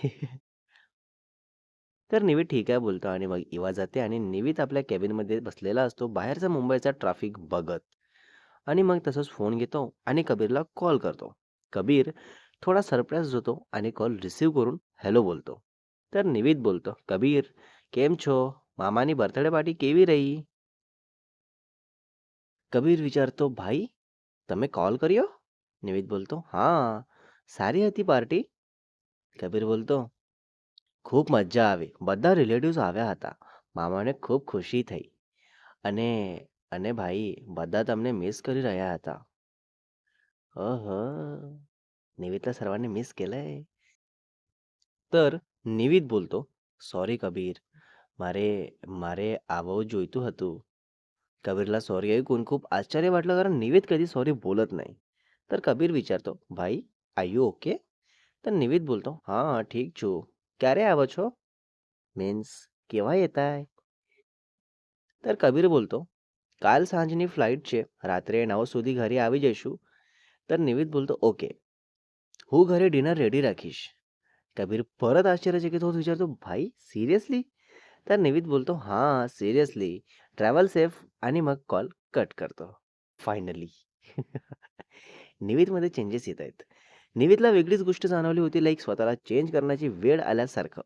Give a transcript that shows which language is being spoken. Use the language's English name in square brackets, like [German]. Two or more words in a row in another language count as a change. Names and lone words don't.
[Marathi] तर निवित ठीक आहे बोलतो आणि मग इवा जाते आणि निवित आपल्या केबिनमध्ये बसलेला असतो बाहेरचा मुंबईचा ट्रॅफिक बघत. आणि मग तसंच फोन घेतो आणि कबीरला कॉल करतो. कबीर थोडा सरप्राईज होतो आणि कॉल रिसीव्ह करून हॅलो बोलतो. तर निवित बोलतो, "कबीर, [Gujarati] केम છો? મામાની બર્થડે પાર્ટી કેવી રહી?" કબીર વિચારતો, "ભાઈ, તમે કોલ કર્યો?" નિવિત બોલતો, "હા, સારી હતી પાર્ટી." કબીર બોલતો, "ખૂબ મજા આવી. બધા રિલેટિવ્સ આવ્યા હતા. મામાને ખૂબ ખુશી થઈ. અને અને ભાઈ બધા તમને મિસ કરી રહ્યા હતા." [Marathi] अहं, निवितला सर्वांनी मिस केलंय. [Gujarati] तर નિવિત બોલતો, "સોરી કબીર, મારે મારે આવવું જોઈતું હતું." [Marathi] कबीरला सॉरी ऐकून खूप आश्चर्य वाटलं कारण निवित कधी सॉरी बोलत नाही. तर कबीर विचारतो, "भाई, [English] are you ok?" [Marathi] तर निवित बोलतो, "हां, [Gujarati] ઠીક છું. ક્યારે આવો છો?" [Marathi] मीन्स केव्हा येताय? तर कबीर बोलतो, [Gujarati] "કાલ સાંજની ફ્લાઇટ છે. રાત્રે 9 સુધી ઘરે આવી જઈશું." [Marathi] तर निवित बोलतो, "ओके. [Gujarati] હું ઘરે [English] dinner ready [Gujarati] રાખીશ." [Marathi] कबीर परत आश्चर्यचकित होत विचारतो, "भाई सिरियसली?" तर निवित बोलतो, "हां, सिरियसली. [English] travel safe." [Marathi] आणि मग कॉल कट करतो. फायनली. निवितमध्ये चेंजेस येत आहेत. निवितला वेगळीच गोष्ट जाणवली होती, लाइक स्वतःला चेंज करण्याची वेळ आल्यासारखं.